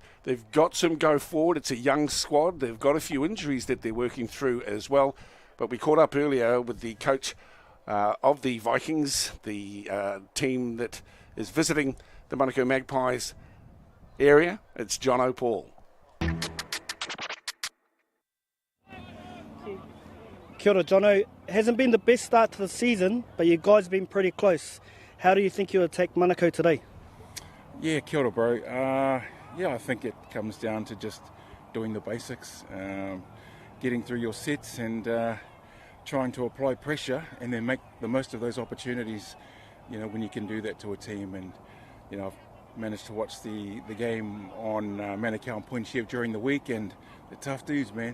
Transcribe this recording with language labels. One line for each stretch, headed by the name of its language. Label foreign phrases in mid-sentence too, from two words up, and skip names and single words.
English: They've got some go forward. It's a young squad. They've got a few injuries that they're working through as well. But we caught up earlier with the coach of the Vikings, the team that is visiting the Manukau Magpies area. It's John O'Paul.
Māori: Kia ora, Jono.
English: Hasn't been the best start to the season, but you guys have been pretty close. How do you think you'll attack Manukau today? Yeah,
Māori: kia ora,
English: bro. I think it comes down to just doing the basics, getting through your sets and trying to apply pressure and then make the most of those opportunities, when you can do that to a team. And, I've managed to watch the game on Manukau and Premiership during the week, and they're tough dudes, man.